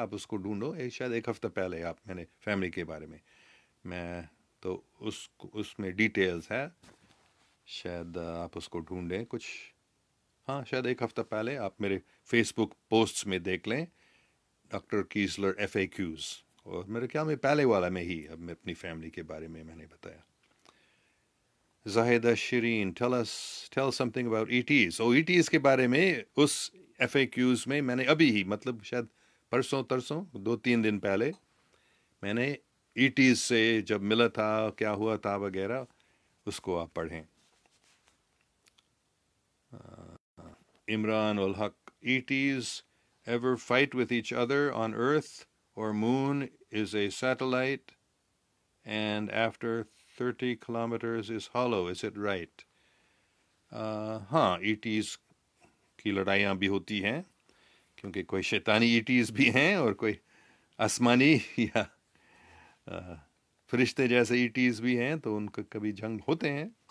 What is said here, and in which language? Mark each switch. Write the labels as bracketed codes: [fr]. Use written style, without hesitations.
[ur] آپ اس کو ڈھونڈو، شاید ایک ہفتہ پہلے میں نے فیملی کے بارے میں تو اس میں ڈیٹیلز ہے. شاید آپ اس کو ڈھونڈیں کچھ. ہاں، شاید ایک ہفتہ پہلے آپ میرے فیس بک پوسٹس میں دیکھ لیں، doctor Kessler F A cues, اور میرے خیال میں پہلے والا میں ہی اب میں اپنی فیملی کے بارے میں نے بتایا. [en] Zahida Shireen tell something about ETs. [ur] ETs کے بارے میں اس ایف اے کیوز میں نے ابھی ہی، مطلب شاید پرسوں 2-3 دن پہلے میں نے ETs سے جب ملا تھا، کیا ہوا تھا وغیرہ، اس کو آپ پڑھیں. [en] Imran Ulhaq: ETs ever fight with each other on Earth or Moon is a satellite and after 30 kilometers is hollow. Is it right? [ur] ہاں، ETs کی لڑائیاں بھی ہوتی ہیں، کیونکہ کوئی شیطانی ETs بھی ہیں اور کوئی آسمانی یا فرشتے جیسے ETs بھی ہیں، تو ان کا کبھی جنگ ہوتے ہیں.